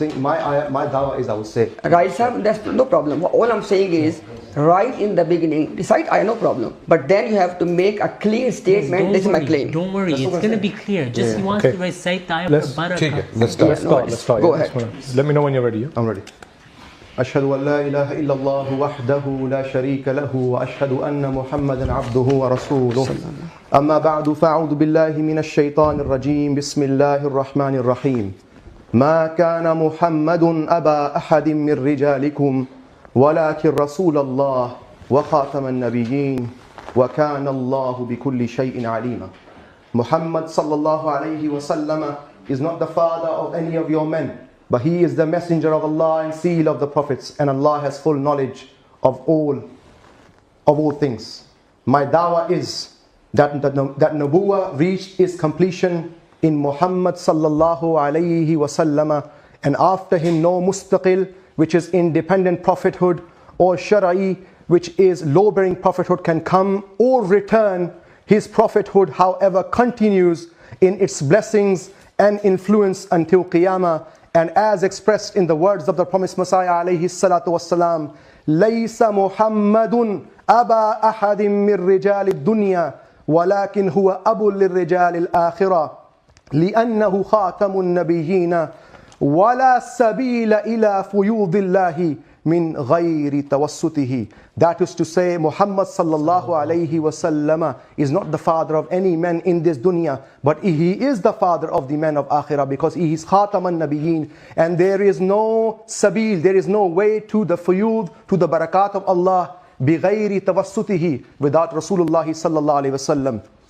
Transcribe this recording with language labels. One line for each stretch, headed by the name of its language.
English: my dawah is, I would say. Right, sir, that's no problem. All I'm saying is, right in the beginning, recite ayah, no problem. But then you have to make a clear statement. This is my claim. Don't worry, it's going to be clear. Just he wants to recite the ayah for barakah. Let's start. Go ahead. Let me know when you're ready. I'm ready.
Arabic: أشهد أن لا إله إلا الله وحده لا شريك له وأشهد أن محمدا عبده ورسوله أما بعد فأعوذ بالله من الشيطان الرجيم بسم الله الرحمن الرحيم ما كان محمد أبا أحد من رجالكم ولكن رسول الله وخاتم النبيين وكان الله بكل شيء عليما.
English: Muhammad sallallahu alayhi wa sallam is not the father of any of your men, but he is the messenger of Allah and seal of the prophets, and Allah has full knowledge of all things. My dawah is that Nabuwah reached its completion in Muhammad sallallahu alayhi wa sallam, and after him no mustaqil, which is independent prophethood, or shara'i, which is law-bearing prophethood, can come or return. His prophethood, however, continues in its blessings and influence until Qiyamah. And as expressed in the words of the promised Messiah alayhi salatu wassalam,
Arabic: لَيْسَ مُحَمَّدٌ أَبَا أَحَدٍ مِّن رِجَالِ الدُّنْيَا وَلَكِنْ هُوَ أَبٌ لِلرِّجَالِ الْآخِرَةِ لِأَنَّهُ خَاتَمُ النَّبِيِّينَ وَلَا سَبِيلَ إِلَى فُيُوضِ اللَّهِ min ghayri tawassutihi.
English: That is to say, Muhammad sallallahu alayhi wa sallam is not the father of any man in this dunya, but he is the father of the men of akhirah, because he is Khatm-e-Nabuwat, and there is no sabil, there is no way to the fuyud, to the barakat of Allah, bi ghayri tawassutihi, without Rasulullah sallallahu alayhi wa sallam.